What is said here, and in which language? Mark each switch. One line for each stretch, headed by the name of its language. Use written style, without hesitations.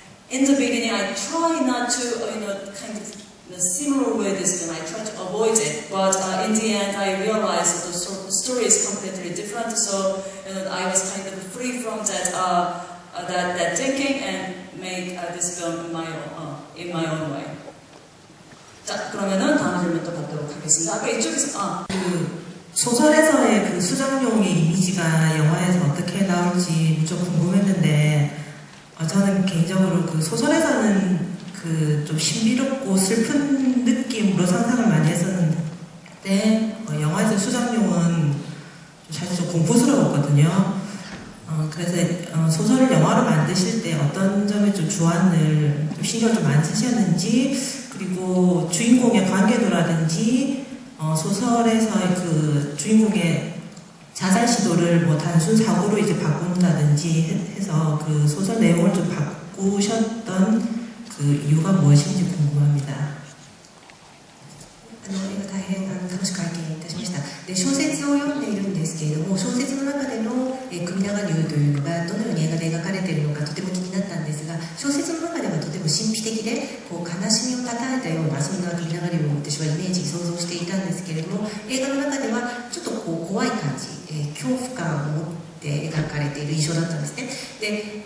English: in the beginning I try not to kind of similar with this film. I try to avoid it, but in the end I realized that the story is completely different. So I was kind of free from that thinking and made this film in my own way.
Korean: 자, 그러면은 다음 질문 또 받도록 하겠습니다. 아까 이쪽에서 소설에서의 그 수정용의 이미지가 영화에서 어떻게 나올지 좀 궁금했는데 저는 개인적으로 그 소설에서는 그 좀 신비롭고 슬픈 느낌으로 상상을 많이 했었는데 영화에서 수정용은 사실 좀 공포스러웠거든요. 그래서 소설을 영화로 만드실 때 어떤 점에 좀 주안을 좀 신경을 좀 많이 쓰셨는지, 그리고 주인공의 관계도라든지 소설에서의 그 주인공의 자살 시도를 뭐 단순 사고로 이제 바꾼다든지 해서 그 소설 내용을 좀 바꾸셨던 그 이유가 무엇인지 궁금합니다.
Japanese: 大変楽しく拝見いたしました。で、小説を読んでいるんですけれども、小説の中での首長竜というのがどのように映画で描かれているのかとても気になったんですが、小説の中ではとても神秘的でこう悲しみをたたえたようなそんな首長竜を私はイメージ想像していたんですけれども、映画の中ではちょっとこう怖い感じ、恐怖感を持って描かれている印象だったんですね。